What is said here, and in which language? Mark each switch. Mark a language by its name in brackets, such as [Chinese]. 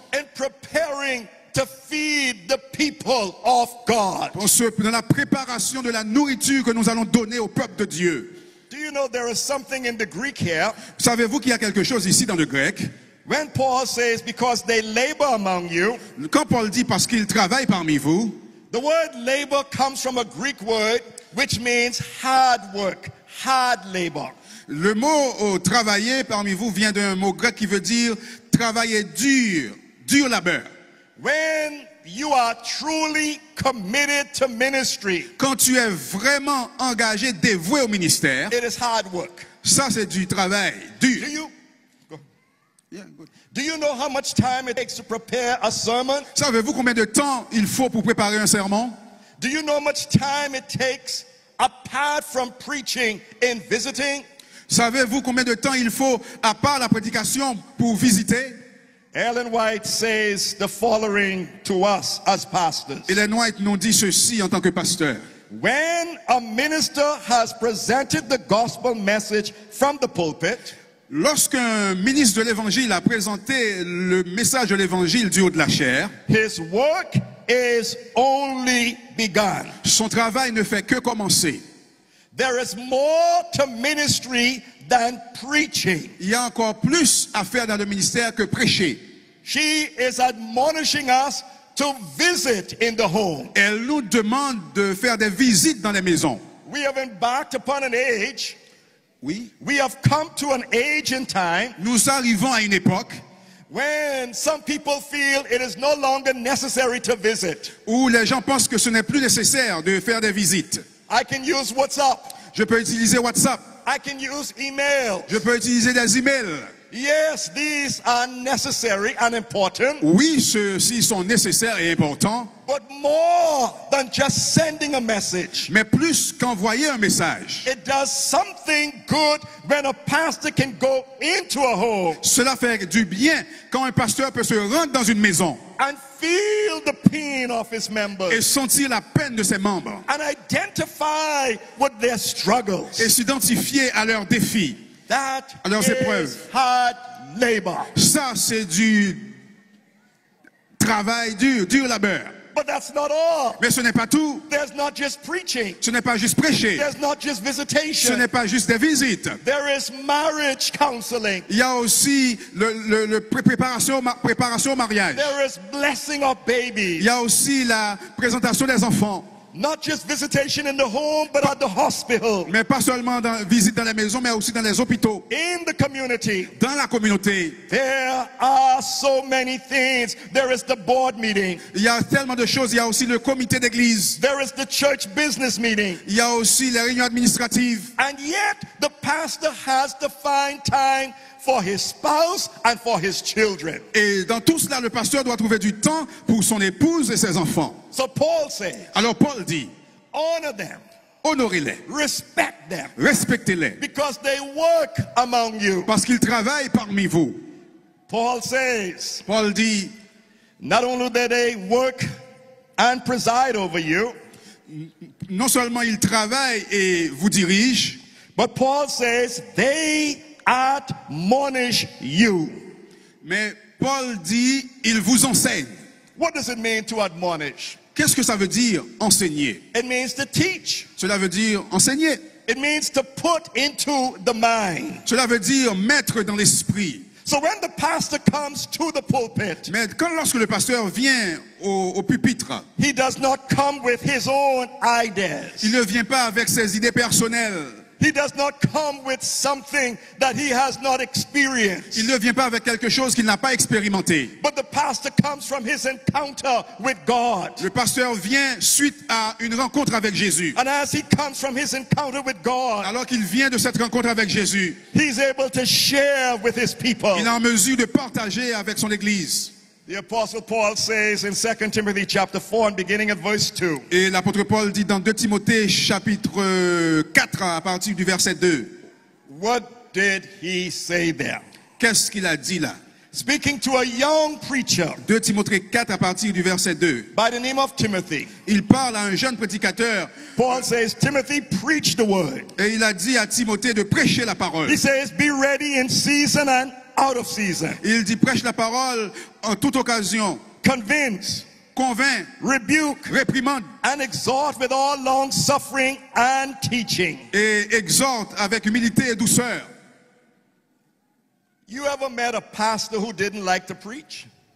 [English] in preparing to feed the people of God. [French] dans la préparation de la nourriture que nous allons donner au peuple de Dieu. [English] Do you know there is something in the Greek here? [French] Savez-vous qu'il y a quelque chose ici dans le grec? [English] When Paul says, because they labor among you, [French] Quand Paul dit parce qu'il travaille parmi vous, [English] the word labor comes from a Greek word which means hard work, hard labor. [French] le mot travailler parmi vous vient d'un mot grec qui veut dire travailler dur, dur labeur. [English] When you are truly committed to ministry, [French] Quand tu es vraiment engagé, dévoué au ministère, [English] it is hard work. [French] ça c'est du travail [English] Do [French] dur. [English] you, Yeah, good. do you know how much time it takes to prepare a sermon? [French] Savez-vous combien de temps il faut pour préparer un sermon? [English] Do you know how much time it takes apart from preaching in visiting? [French] Savez-vous combien de temps il faut, à part la prédication, pour visiter? [English] Ellen White says the following to us as pastors. [French] Ellen White nous dit ceci en tant que pasteur. [English] When a minister has presented the gospel message from the pulpit, [French] Lorsqu'un ministre de l'Évangile a présenté le message de l'Évangile du haut de la chair, [English] his work is only begun. [French] son travail ne fait que commencer. [English] There is more to ministry than preaching. [French] Il y a encore plus à faire dans le ministère que prêcher. [English] She is admonishing us to visit in the home. [French] Elle nous demande de faire des visites dans les maisons. [English] We have embarked upon an age, [French] Oui. [English] we have come to an age in time [French] Nous arrivons à une époque [English] when some people feel it is no longer necessary to visit. [French] où les gens pensent que ce n'est plus nécessaire de faire des visites. [English] I can use WhatsApp. [French] Je peux utiliser WhatsApp. [English] I can use email. [French] Je peux utiliser des emails. [English] Yes, these are necessary and important, [French] Oui, ceux-ci sont nécessaires et importants, [English] but more than just sending a message. [French] mais plus qu'envoyer un message. [English] It does something good when a pastor can go into a home [French] Cela fait du bien quand un pasteur peut se rendre dans une maison [English] and feel the pain of his members [French] et sentir la peine de ses membres [English] and identify with their struggles. [French] et s'identifier à leurs défis. [English] That [French] à leurs épreuves. [English] is hard labor. [French] Ça, c'est du travail dur, dur labeur. [English] But that's not all. [French] Mais ce n'est pas tout. [English] There's not just preaching. [French] Ce n'est pas juste prêcher. [English] There's not just [French] Ce [English] visitation. [French] n'est pas juste des visites. [English] There is marriage counseling. [French] Il y a aussi le préparation au mariage. [English] There is blessing of [French] Il [English] babies. [French] y a aussi la présentation des enfants. [English] Not just visitation in the home, but at the hospital, [French] Mais pas seulement dans visite dans les maisons, mais aussi dans les hôpitaux, [English] in the community. [French] dans la communauté. [English] There are so many things. There is the board meeting. [French] Il y a tellement de choses. Il y a aussi le comité d'église. [English] There is the church business meeting. [French] Il y a aussi les réunions administratives. [English] And yet, the pastor has to find time for his spouse and for his children. [French] Et dans tout cela, le pasteur doit trouver du temps pour son épouse et ses enfants. [English] So Paul says, [French] Alors Paul dit, [English] honor them, [French] honorez-les, [English] respect them, [French] respectez-les, [English] because they work among you. [French] parce qu'ils travaillent parmi vous. [English] Paul says, [French] Paul dit, [English] not only do they work and preside over you, [French] non seulement ils travaillent et vous dirigent, [English] but Paul says they admonish you. [French] mais Paul dit, ils vous enseignent. [English] What does it mean to admonish? [French] Qu'est-ce que ça veut dire, enseigner? [English] It means to teach. [French] Cela veut dire enseigner. [English] It means to put into the mind. [French] Cela veut dire mettre dans l'esprit. [English] So when the pastor comes to the pulpit, [French] Mais lorsque le pasteur vient au pupitre, [English] he does not come with his own ideas. [French] il ne vient pas avec ses idées personnelles. [English] He does not come with something that he has not experienced. [French] Il ne vient pas avec quelque chose qu'il n'a pas expérimenté. [English] But the pastor comes from his encounter with God. [French] Le pasteur vient suite à une rencontre avec Jésus. [English] And as he comes from his encounter with God, [French] Alors qu'il vient de cette rencontre avec Jésus, [English] he's able to share with his people. [French] il est en mesure de partager avec son église. [English] The Apostle Paul says in 2 Timothy chapter 4 and beginning at verse 2. [French] Et l'apôtre Paul dit dans 2 Timothée chapitre 4 à partir du verset 2. [English] What did he say there? [French] Qu'est-ce qu'il a dit là? [English] Speaking to a young preacher [French] 2 Timothée 4 à partir du verset 2. [English] by the name of Timothy. [French] Il parle à un jeune prédicateur [English] Paul says, Timothy, preach the word. [French] et il a dit à Timothée de prêcher la parole. [English] He says, be ready in season and out of season. [French] Il dit prêche la parole en toute occasion, [English] Convince, [French] convainc, [English] rebuke, [French] réprimande [English] and exhort with all long suffering and teaching. [French] et exhorte avec humilité et douceur. [English] You ever met a pastor who didn't like to preach?